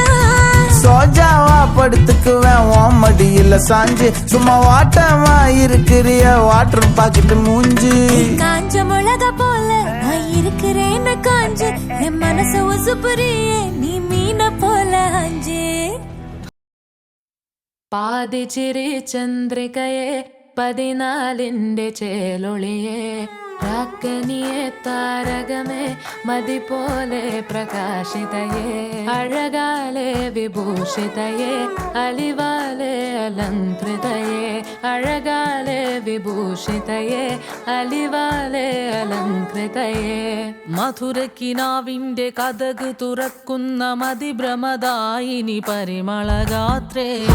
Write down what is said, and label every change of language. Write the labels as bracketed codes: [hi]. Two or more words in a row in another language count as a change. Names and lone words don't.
[ta] சோஜாவா படுத்துக்குவேன் ஓமடியில சாஞ்சு சும்மா வாட்டமா இருக்கிறிய வாட்டர் பாக்கெட் மூஞ்சி காஞ்ச மிளகா போல நான் இருக்கிறேன்னு காஞ்சு என் மனசு உசுப்புறியே நீ மீன போல அஞ்சு [ml] പാതിച്ചിരി ചന്ദ്രികയെ പതിനാലിന്റെ ചേലൊളിയെ രാക്കനിയെ താരകമേ മതി പോലെ പ്രകാശിതയെ അഴകാലെ വിഭൂഷിതയെ അലിവാലെ അലങ്കൃതയെ അഴകാലെ വിഭൂഷിതയെ അലിവാലെ അലങ്കൃതയെ മധുരക്കിനാവിന്റെ കഥക് തുറക്കുന്ന മതിഭ്രമദായിനി പരിമളഗാത്രേ